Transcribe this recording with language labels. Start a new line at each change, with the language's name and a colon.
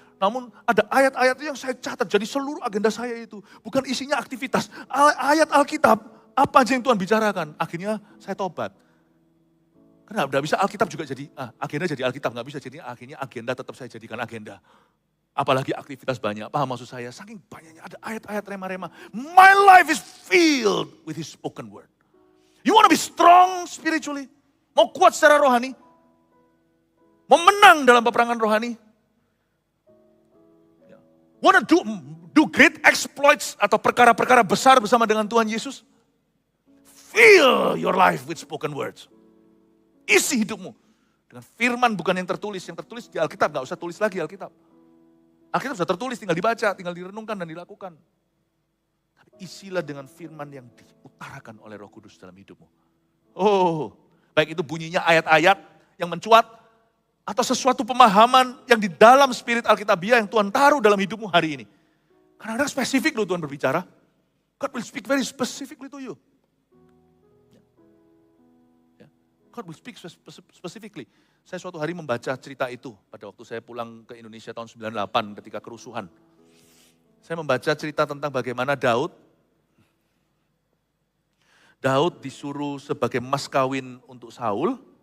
Indonesian: Namun ada ayat-ayat yang saya catat, jadi seluruh agenda saya itu, bukan isinya aktivitas, ayat Alkitab, apa aja yang Tuhan bicarakan, akhirnya saya tobat. Karena udah bisa Alkitab juga jadi, agenda jadi Alkitab, nggak bisa, jadi akhirnya agenda tetap saya jadikan agenda. Apalagi aktivitas banyak, paham maksud saya, saking banyaknya ada ayat-ayat rema-rema.
English: My life is filled with His spoken word. You want to be strong spiritually?
Indonesian: Mau kuat secara rohani? Mau menang dalam peperangan rohani?
English: Want to do great exploits
Indonesian: atau perkara-perkara besar bersama dengan Tuhan Yesus?
English: Fill your life with spoken words.
Indonesian: Isi hidupmu dengan firman bukan yang tertulis. Yang tertulis di Alkitab, gak usah tulis lagi Alkitab. Alkitab sudah tertulis, tinggal dibaca, tinggal direnungkan dan dilakukan. Tapi isilah dengan firman yang diutarakan oleh Roh Kudus dalam hidupmu. Oh, baik itu bunyinya ayat-ayat yang mencuat, atau sesuatu pemahaman yang di dalam spirit Alkitabiah yang Tuhan taruh dalam hidupmu hari ini. Kadang-kadang spesifik loh Tuhan berbicara.
English: God will speak very specifically to you. God will speak specifically.
Indonesian: Saya suatu hari membaca cerita itu pada waktu saya pulang ke Indonesia tahun 98 ketika kerusuhan. Saya membaca cerita tentang bagaimana Daud disuruh sebagai mas kawin untuk Saul.